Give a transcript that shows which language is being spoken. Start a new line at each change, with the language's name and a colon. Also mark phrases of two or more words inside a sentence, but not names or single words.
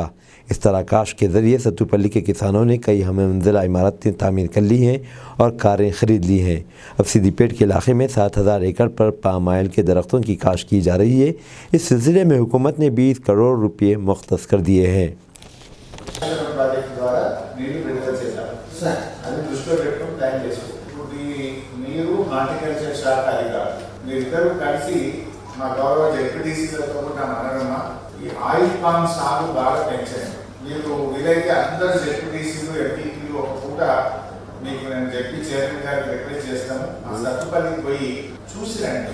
Urdu: اس طرح کاشت کے ذریعے ستو پلی کے کسانوں نے کئی ہمہ منزلہ عمارتیں تعمیر کر لی ہیں اور کاریں خرید لی ہیں۔ اب سدی پیٹ کے علاقے میں 7,000 ایکڑ پر پام آئل کے درختوں کی کاشت کی جا رہی ہے۔ اس سلسلے میں حکومت نے 20 کروڑ روپے مختص کر دیے ہیں۔
Telugu: మా గౌరవ జెడ్పీటీసీలతో కూడా మనరమ్మా ఈ ఆయిల్ పామ్ సాగు బాగా పెంచండి। మీరు వీలైతే అందరు జెడ్పీటీసీలు ఎంపీలు ఒక పూట మీకు నేను జెడ్పీ చైర్మన్ గారికి రిక్వెస్ట్ చేస్తాను, ఆ సత్తుపల్లికి పోయి చూసి రండి।